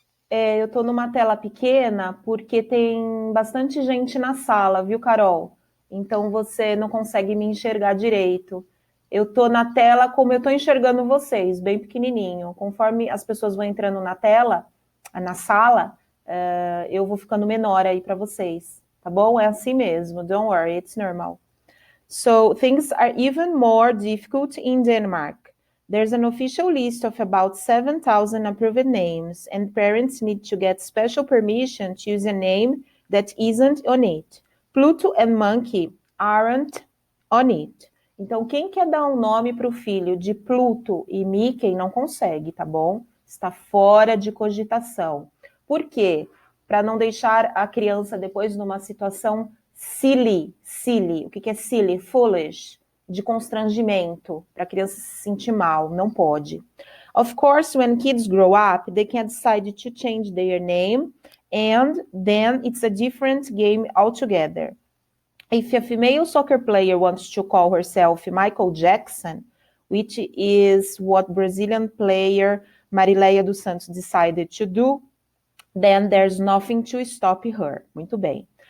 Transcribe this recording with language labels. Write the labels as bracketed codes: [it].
[pt] Eu tô numa tela pequena porque tem bastante gente na sala, viu, Carol? Então você não consegue me enxergar direito. Eu tô na tela como eu tô enxergando vocês, bem pequenininho. Conforme as pessoas vão entrando na tela, na sala, eu vou ficando menor aí para vocês, tá bom? É assim mesmo, [en] don't worry, it's normal. So, things are even more difficult in Denmark. There's an official list of about 7,000 approved names, and parents need to get special permission to use a name that isn't on it. Pluto and Monkey aren't on it. [pt] Então, quem quer dar um nome para o filho de Pluto e Mickey não consegue, tá bom? Está fora de cogitação. Por quê? Para não deixar a criança depois numa situação silly. O que é silly? Foolish. De constrangimento, para a criança se sentir mal, não pode. [en] Of course, when kids grow up, they can decide to change their name, and then it's a different game altogether. If a female soccer player wants to call herself Michael Jackson, which is what Brazilian player Marileia dos Santos decided to do, then there's nothing to stop her. [pt] Muito bem.